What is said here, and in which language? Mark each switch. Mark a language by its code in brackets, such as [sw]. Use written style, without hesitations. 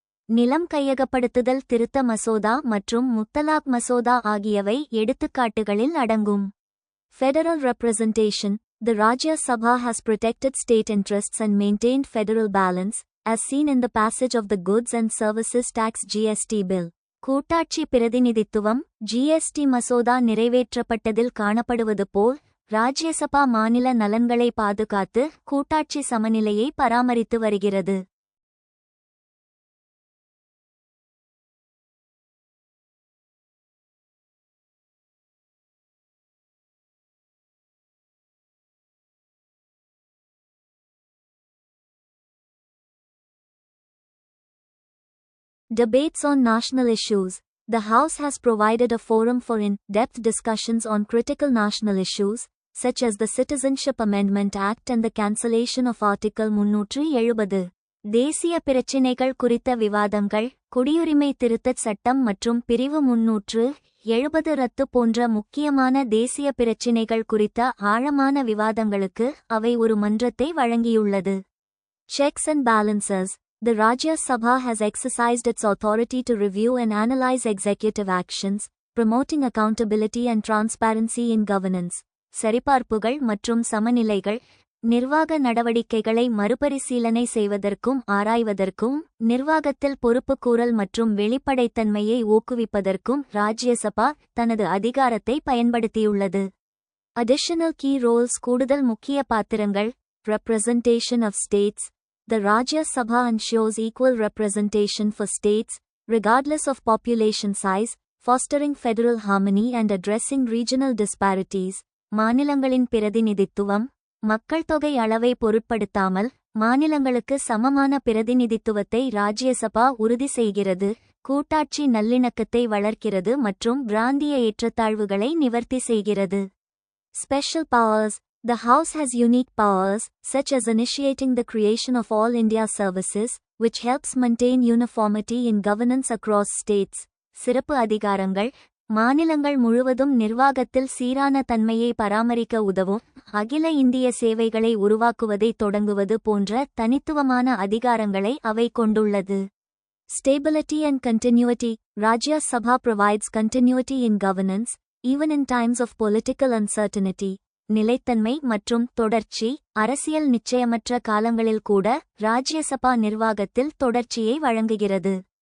[ta] நிலம் கையகப்படுத்துதல் திருத்த மசோதா மற்றும் முத்தலாக் மசோதா ஆகியவை எடுத்துக்காட்டுகளில் அடங்கும். [en] Federal representation. The Rajya Sabha has protected state interests and maintained federal balance, as seen in the passage of the Goods and Services Tax (GST) bill. [ta] கூட்டாட்சி பிரதிநிதித்துவம். GST மசோதா நிறைவேற்றப்பட்டதில் காணப்படுவது போல் ராஜ்யசபா மாநில நலன்களை பாதுகாத்து கூட்டாட்சி சமநிலையை பராமரித்து வருகிறது. [en] Debates on national issues. The House has provided a forum for in-depth discussions on critical national issues, such as the Citizenship Amendment Act and the cancellation of Article 370. [ta] தேசிய பிரச்சினைகள் குறித்த விவாதங்கள். குடியுரிமை திருத்தச் சட்டம் மற்றும் பிரிவு 370 ரத்து போன்ற முக்கியமான தேசிய பிரச்சினைகள் குறித்த ஆழமான விவாதங்களுக்கு அவை ஒரு மன்றத்தை வழங்கியுள்ளது. [en] Checks and balances. The Rajya Sabha has exercised its authority to review and analyze executive actions, promoting accountability and transparency in governance. [ta] சரிபார்ப்புகள் மற்றும் சமநிலைகள். நிர்வாக நடவடிக்கைகளை மறுபரிசீலனை செய்வதற்கும் ஆராய்வதற்கும், நிர்வாகத்தில் பொறுப்புக்கூறல் மற்றும் வெளிப்படைத்தன்மையை ஊக்குவிப்பதற்கும் ராஜ்யசபா தனது அதிகாரத்தை பயன்படுத்தியுள்ளது. [en] Additional key roles. [ta] கூடுதல் முக்கிய பாத்திரங்கள். [en] Representation of states. The Rajya Sabha ensures equal representation for states, regardless of population size, fostering federal harmony and addressing regional disparities. [ta] மாநிலங்களின் பிரதிநிதித்துவம். மக்கள் தொகை அளவை பொருட்படுத்தாமல் மாநிலங்களுக்கு சமமான பிரதிநிதித்துவத்தை ராஜ்யசபா உறுதி செய்கிறது, கூட்டாட்சி நல்லிணக்கத்தை வளர்க்கிறது மற்றும் பிராந்திய ஏற்றத்தாழ்வுகளை நிவர்த்தி செய்கிறது. [en] Special powers. The House has unique powers, such as initiating the creation of All India Services, which helps maintain uniformity in governance across states. [ta] சிறப்பு அதிகாரங்கள் மாநிலங்கள் முழுவதும் நிர்வாகத்தில் சீரான தன்மையை பராமரிக்க உதவும் அகில இந்திய சேவைகளை உருவாக்குவதை தொடங்குவது போன்ற தனித்துவமான அதிகாரங்களை அவை கொண்டுள்ளது. [en] Stability and continuity. Rajya Sabha provides continuity in governance, even in times of political uncertainty. [ta] நிலைத்தன்மை மற்றும் தொடர்ச்சி அரசியல் நிச்சயமற்ற காலங்களில் கூட ராஜ்யசபா நிர்வாகத்தில் தொடர்ச்சியை வழங்குகிறது.